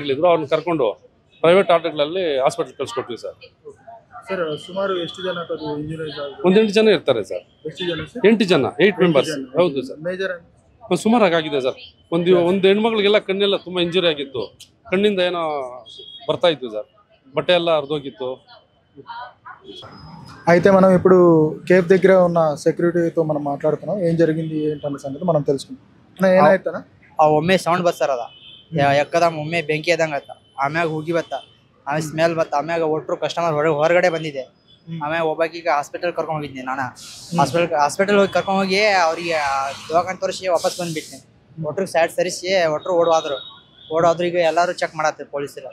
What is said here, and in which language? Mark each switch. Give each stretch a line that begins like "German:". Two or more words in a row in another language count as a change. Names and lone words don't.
Kannada: ಅವ್ರನ್ನ ಕರ್ಕೊಂಡು ಪ್ರೈವೇಟ್ ಆಟೋಗಳಲ್ಲಿ ಹಾಸ್ಪಿಟ್ಲ್ ಕಳಿಸ್ಕೊಟ್ವಿ ಸರ್. ಸರ್ ಸುಮಾರು ಎಷ್ಟು ಜನ ಇಂಜುರೀಸ್ ಆಗಿದೆ? ಒಂದು 8 ಜನ ಇರ್ತಾರೆ ಸರ್. ಎಷ್ಟು ಜನ ಸರ್? 8 ಜನ, 8 ಮೆಂಬರ್ಸ್. ಹೌದು ಸರ್. ಮೇಜರ್ ಸುಮಾರಾಗಿ ಆಗಿದೆ ಸರ್. ಒಂದು ಹೆಣ್ಮಕ್ಳಿಗೆಲ್ಲ ಕಣ್ಣೆಲ್ಲ ತುಂಬಾ ಇಂಜುರಿ ಆಗಿತ್ತು, ಕಣ್ಣಿಂದ ಏನೋ ಬರ್ತಾ ಇತ್ತು ಸರ್, ಬಟ್ಟೆ ಎಲ್ಲ ಹರಿದೋಗಿತ್ತು.
Telugu: అయితే మనం ఇప్పుడు కేఫ్ దగ్గర ఉన్న సెక్యూరిటీతో మనం మాట్లాడుతున్నాం. ఏం జరిగింది ఏంటన్న సంగతి మనం తెలుసుకుందాం.
Kannada: ಏನಾಯ್ತನ ಒಮ್ಮೆ ಸೌಂಡ್ ಬಸ್ತಾರದ ಎಕ್ಕದಮ್ ಒಮ್ಮೆ ಬೆಂಕಿ ಎದಂಗ ಆಮ್ಯಾಗ ಹೋಗಿ ಬತ್ತ, ಆಮೇಲೆ ಸ್ಮೆಲ್ ಬತ್ತ, ಆಮ್ಯಾಗ ಒಟ್ಟರು ಕಸ್ಟಮರ್ ಹೊರಗಡೆ ಬಂದಿದೆ. ಆಮ್ಯಾಗ ಒಬ್ಬಾಕಿಗೆ ಹಾಸ್ಪಿಟಲ್ ಕರ್ಕೊಂಡು ಹೋಗಿದ್ದೆ ನಾನು. ಹಾಸ್ಪಿಟಲ್ ಹೋಗಿ ಕರ್ಕೊಂಡು ಹೋಗಿ ಅವ್ರಿಗೆ ದವಾಖಾನೆ ತೋರಿಸಿ ವಾಪಸ್ ಬಂದ್ಬಿಟ್ಟೆ. ಒಟ್ಟರು ಸೈಡ್ ಸರಿಸಿ ಒಟ್ಟರು ಓಡೋದ್ರು. ಈಗ ಎಲ್ಲರೂ ಚೆಕ್ ಮಾಡತ್ತಾರೆ ಪೊಲೀಸರು.